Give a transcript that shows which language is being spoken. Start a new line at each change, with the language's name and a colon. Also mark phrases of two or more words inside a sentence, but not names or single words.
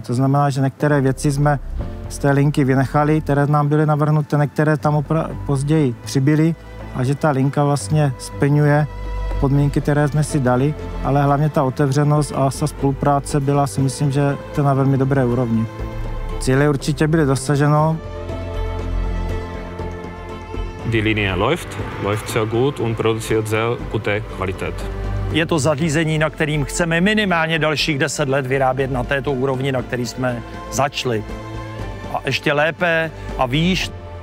Czech: To znamená, že některé věci jsme z té linky vynechali, které nám byly navrhnuté, některé tam později přibyly a že ta linka vlastně splňuje podmínky, které jsme si dali, ale hlavně ta otevřenost a spolupráce byla, si myslím, že to na velmi dobré úrovni. Cíle určitě byly dosaženo.
German: Die Linie läuft sehr gut und produziert sehr gute Qualität.
Czech: Je to zařízení, na kterým chceme minimálně dalších 10 let vyrábět na této úrovni, na který jsme začali. A ještě lépe a výš.